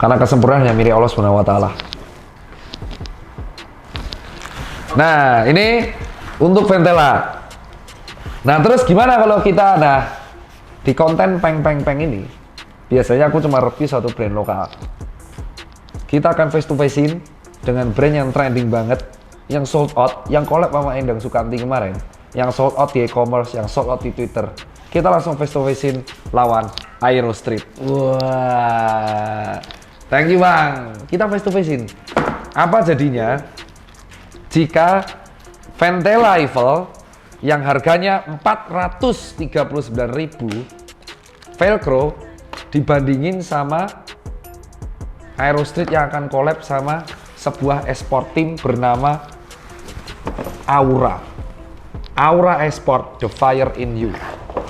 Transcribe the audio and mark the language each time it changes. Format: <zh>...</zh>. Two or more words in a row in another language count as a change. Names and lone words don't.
<id>Karena kesempurnaan yang milik Allah</id> <ar>سبحانه وتعالى.</ar> <id>Nah, ini untuk Ventela. Nah, terus gimana kalau kita di konten peng ini biasanya aku cuma review satu brand lokal. Kita akan</id> <en>face to face-</en> <id>in dengan brand yang trending banget, yang</id> <en>sold out,</en> <id>yang collab sama Endang Sukanti kemarin, yang</id> <en>sold out</en> <id>di e-commerce, yang</id> <en>sold out</en> <id>di Twitter. Kita langsung</id> <en>face to face-</en> <id>in lawan Aero Street. Wah.</id> <en>Thank you</en> <id>Bang. Kita</id> <en>face to face-</en> <id>in. Apa jadinya jika Ventela Eiffel yang harganya 439.000 Velcro dibandingin sama Aero Street yang akan collab sama sebuah</id> <en>esport team</en> <id>bernama Aura Esport,</id> <en>The Fire in You.</en>